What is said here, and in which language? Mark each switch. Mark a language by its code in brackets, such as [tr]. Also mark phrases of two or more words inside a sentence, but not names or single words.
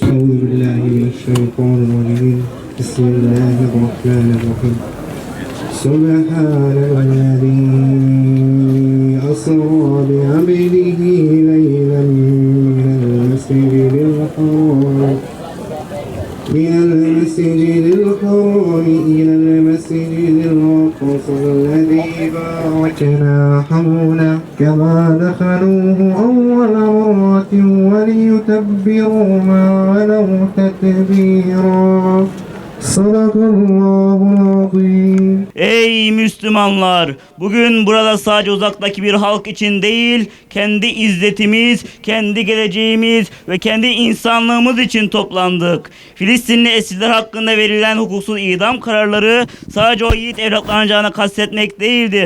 [ar] أعوذ بالله من الشيطان الرجيم. بسم الله الرحمن الرحيم. سبحان الذي أسرى بعبده ليلا من المسجد الحرام. من المسجد الحرام إلى المسجد الأقصى الذي باركنا حوله كما دخلوه أول مرة وليتبروا ما علوا تتبيرا صدق الله العظيم. [tr] Ey Müslümanlar! Bugün burada sadece uzaktaki bir halk için değil, kendi izzetimiz, kendi geleceğimiz ve kendi insanlığımız için toplandık. Filistinli esirler hakkında verilen hukuksuz idam kararları sadece o yiğit evlatlarının canını kastetmek değildir.